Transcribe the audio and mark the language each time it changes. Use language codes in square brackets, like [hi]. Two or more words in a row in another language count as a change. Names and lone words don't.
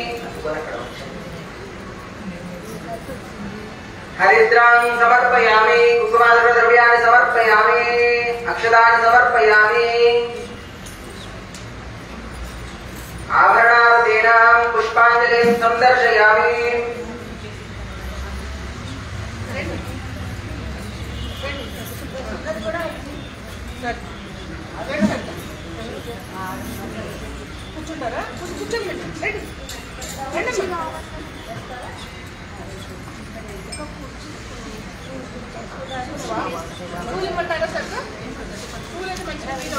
[sa] हरिद्रां समर्पयामि कुकुमार्पणद्रव्याणि समर्पयामि अक्षतानि समर्पयामि आभरणार्थीनां पुष्पाञ्जलिं संदर्शयामि [te] కూర్చుంటారా కూర్చోండి పూలు ఇవ్వమంటారా సార్ పూలు అయితే మంచిగా